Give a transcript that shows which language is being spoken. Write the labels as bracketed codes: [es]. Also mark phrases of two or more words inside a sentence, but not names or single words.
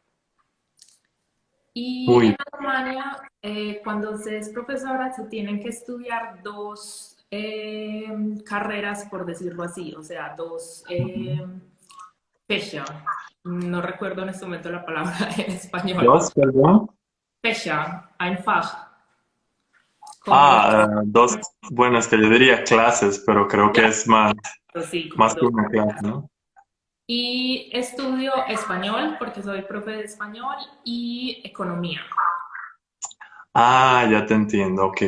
[es] Y en Muy Alemania, cuando se es profesora, se tienen que estudiar dos carreras, por decirlo así, o sea, dos bien. Fächer. No recuerdo en este momento la palabra en español. Dos, perdón. [de] Fächer, ein Fach, [es] como, Dos, bueno, es que yo diría clases, pero creo que es más, sí, como más que dos. una clase, ¿no? Y estudio español porque soy profe de español y economía. Ah, ya te entiendo, ok.